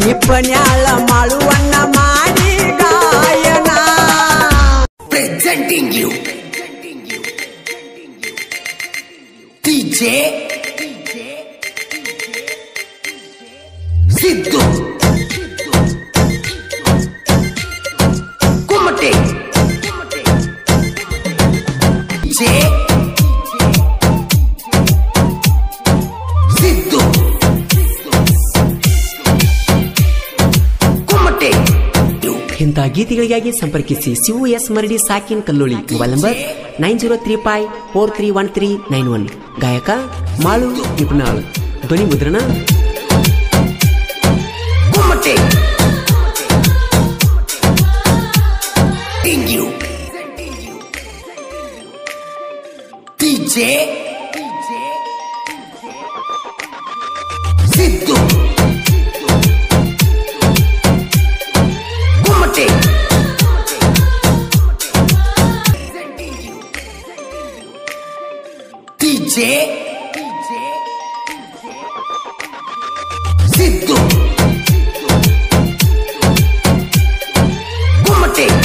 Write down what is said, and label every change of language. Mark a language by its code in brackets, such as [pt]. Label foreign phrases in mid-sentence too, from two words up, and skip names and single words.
[kn] ಬನ್ಯಾಳ ಮಾಳುವಣ್ಣ ಮಾಡಿ ಗಾಯನ. [en] Presenting you DJ Siddu Kumate DJ Siddu Kumate. [kn] ಇಂಥ ಗೀತೆಗಳಿಗಾಗಿ ಸಂಪರ್ಕಿಸಿ ಶಿವು ಎಸ್ ಮರಡಿ ಸಾಕಿನ್ ಕಲ್ಲೋಳಿ. [en] mobile number 9035431391. [kn] ಗಾಯಕ ಮಾಳು ನಿಪುಣಾಳ್. ಧ್ವನಿ ಮುದ್ರಣ DJ Siddu Kumate DJ Siddu Kumate